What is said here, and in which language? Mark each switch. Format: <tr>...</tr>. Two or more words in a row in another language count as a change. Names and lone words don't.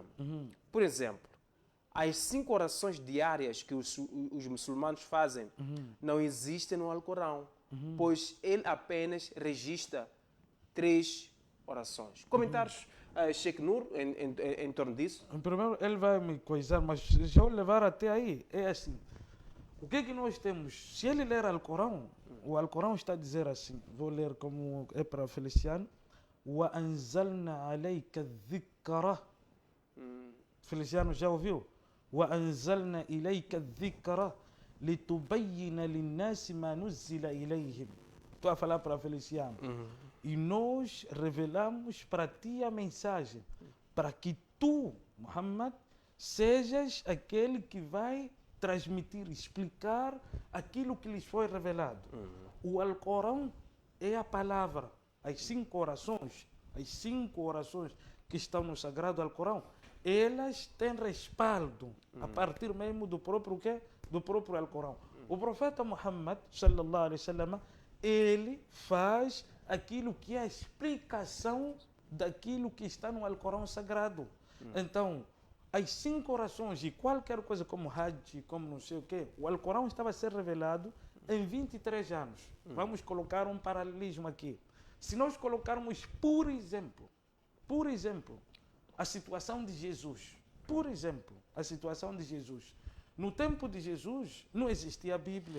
<pt>Por exemplo, as 5 orações diárias que os muçulmanos fazem não existem no Alcorão, pois ele apenas registra 3 orações. Comentários, Sheikh Nur, em torno disso? Primeiro, ele vai me coisar, mas já eu levar até aí, é assim. O que é que nós temos? Se ele ler Alcorão, o Alcorão está a dizer assim, vou ler como é para Feliciano,</pt> <ar>وَأَنزَلْنَا عَلَيْكَ الذِّكْرَ.</ar> <pt>Feliciano já ouviu?</pt> <ar>وَأَنزَلْنَا إِلَيْكَ الذِّكْرَ لِتُبَيِّنَ لِلنَّاسِ مَا نُزِّلَ إِلَيْهِمْ.</ar> <pt>Estou a falar para Feliciano. E nós revelamos para ti a mensagem, para que tu, Muhammad, sejas aquele que vai transmitir, explicar aquilo que lhes foi revelado. O Alcorão é a palavra. As 5 orações que estão no Sagrado Alcorão, elas têm respaldo a partir mesmo do próprio quê? Do próprio Alcorão. O profeta Muhammad,</pt> <ar>صلى الله عليه وسلم,</ar> <pt>ele faz aquilo que é a explicação daquilo que está no Alcorão Sagrado. Então, as 5 orações e qualquer coisa como Hajj, como não sei o quê, o Alcorão estava a ser revelado em 23 anos. Vamos colocar um paralelismo aqui. Se nós colocarmos, por exemplo, a situação de Jesus, no tempo de Jesus não existia a Bíblia.</pt>